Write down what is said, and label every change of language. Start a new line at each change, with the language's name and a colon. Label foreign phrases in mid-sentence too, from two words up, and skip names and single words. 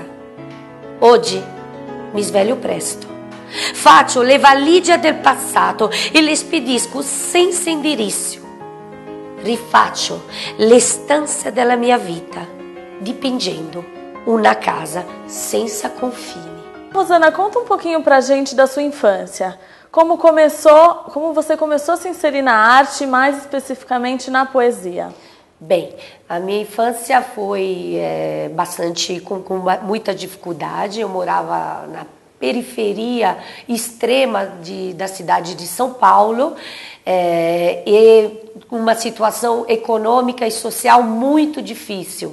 Italian: Oggi mi sveglio presto, faccio le valigie del passato e le spedisco senza indirizzo. Rifaccio le stanze della mia vita, dipingendo una casa senza confini.
Portuguese: Rosana, conta um pouquinho pra gente da sua infância. Como você começou a se inserir na arte, mais especificamente na poesia? Bem, a minha infância foi bastante com muita dificuldade. Eu morava na periferia extrema da cidade de São Paulo e uma situação econômica e social muito difícil.